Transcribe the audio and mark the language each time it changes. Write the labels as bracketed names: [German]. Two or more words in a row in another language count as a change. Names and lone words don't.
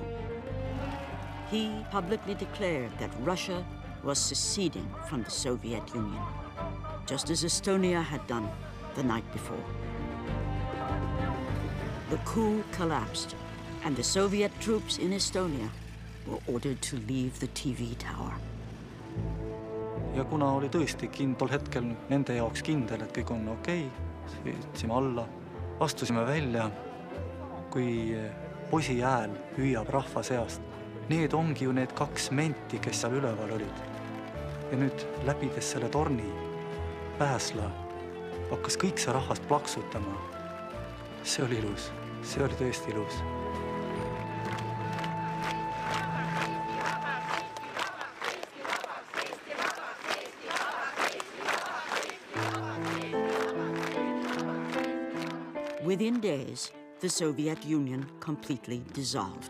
[English] He publicly declared that Russia was seceding from the Soviet Union, just as Estonia had done the night before. The coup collapsed, and the Soviet troops in Estonia were ordered to leave the TV tower. [Estonian] Ja kuna oli tõesti tol hetkel nende jaoks kindel, et kõik on okei, sõitsime alla, astusime välja, kui posi hääl hüüab rahva seast. Need ongi ju need kaks menti, kes seal üleval olid. Ja nüüd läbides selle torni pääsla hakkas kõik see rahvast plaksutama. See oli ilus. See oli tõesti ilus. [English] Within days, the Soviet Union completely dissolved.